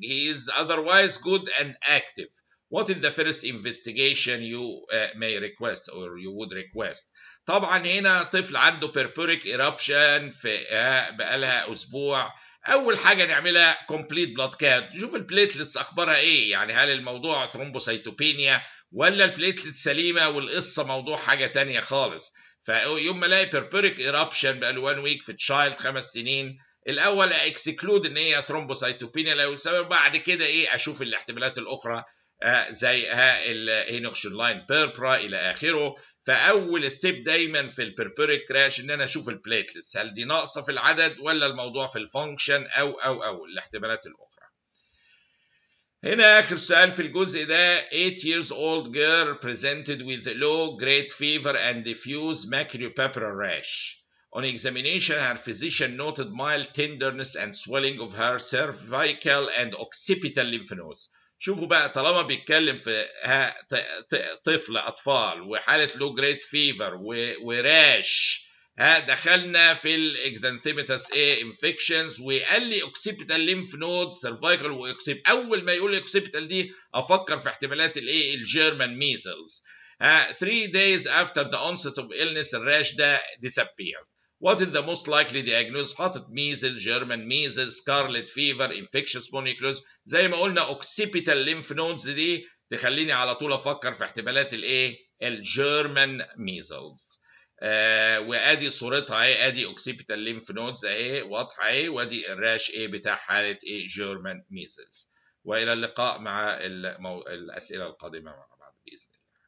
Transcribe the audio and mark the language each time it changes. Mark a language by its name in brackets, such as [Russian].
[English] He is otherwise good and active. What is the first investigation you may request or you would request؟ [Arabic] طبعا هنا طفل عنده purpuric eruption في بقالها أسبوع. اول حاجه نعملها كومبليت بلاد كاونت، نشوف البليتلتس اخبارها ايه، يعني هل الموضوع ثرومبوسيتوبينيا ولا البليتلت سليمه والقصه موضوع حاجه تانية خالص. فيوم ما الاقي بيربيريك ايرابشن بقى له 1 ويك في تشايلد 5 سنين، الاول اكسكلود ان هي ثرومبوسيتوبينيا لو السبب، بعد كده اشوف الاحتمالات الاخرى زي الهينوكشن لاين بيربرا الى اخره. فاول ستيب دايما في البيربيريك كراش ان انا اشوف البليتلتس هل دي ناقصه في العدد ولا الموضوع في الفانكشن او الاحتمالات الاخرى. هنا آخر سؤال في الجزء ده. [English] 8 years old girl presented with low grade fever and diffuse maculopapular rash. On examination, her physician noted mild tenderness and swelling of her cervical and occipital lymph nodes. [Arabic] شوفوا بقى، طالما بيتكلم في طفل أطفال وحالة [English] low grade fever [Arabic] وراش، دخلنا في الاكزانثيماتس انفكشنز، وقال لي اوكسيبيتال ليمف نود سيرفايكال واوكسيب. اول ما يقول لي اوكسيبيتال دي افكر في احتمالات الجيرمان ميزلز. [English] 3 days after the onset of illness [Arabic] الراش ده [English] disappeared. What is the most likely diagnosis؟ [Arabic] حاطط ميزل، جيرمان ميزل، سكارلت فيفر، انفكشس مونيكلوز. زي ما قلنا اوكسيبيتال ليمف نودز دي تخليني على طول افكر في احتمالات الجيرمان ميزلز. وادي صورتها اهي، ادي اوكسيبيتال ليمف نودز اهي واضحه اهي، وادي الراش بتاع حاله جيرمان ميزلز. والى اللقاء مع الاسئله القادمه مع بعض باذن الله.